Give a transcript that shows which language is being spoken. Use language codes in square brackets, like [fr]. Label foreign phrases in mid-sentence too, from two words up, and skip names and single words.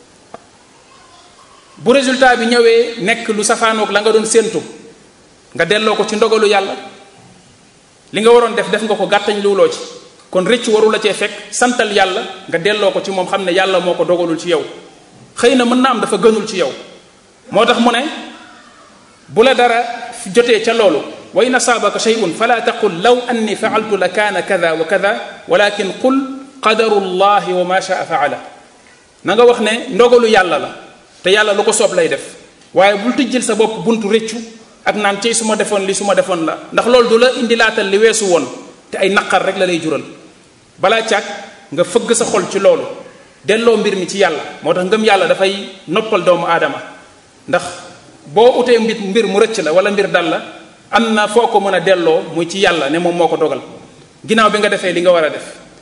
[wo] bu résultat bi ñëwee nekk lu safaanoog la nga doon séentu nga delloo ko ci ndogalu yàlla li nga waroon def nga ko gàttañ luuloo ci kon rëcc waru la cee fekk santal yàlla nga delloo ko ci moom xam ne yàlla moo ko dogalul ci yow xëy na mën na am dafa gënul ci yow moo tax mu ne bu la dara jotee ca loolu [ar] وإن أصابك شيء فلا تقل لو أني فعلت لكان كذا وكذا ولكن قل قدر الله وما شاء فعل [wo] na nga wax ne ndogalu yàlla la te yàlla lu ko soob lay def waaye bul tijjil sa bopp buntu rëccu ak naan cey su ma defoon li su ma defoon la ndax loolu du la indi laatal li weesu woon te ay naqar rek la lay jural balaa càag nga fëgg sa xol ci loolu delloo mbir mi ci yàlla moo tax ngëm yàlla dafay noppal doomu aadama ndax boo utee mbir mu rëcc la wala mbir dal la am na foo ko mën a delloo muy ci yàlla ne moom moo ko dogal ginnaaw bi nga defee li nga war a def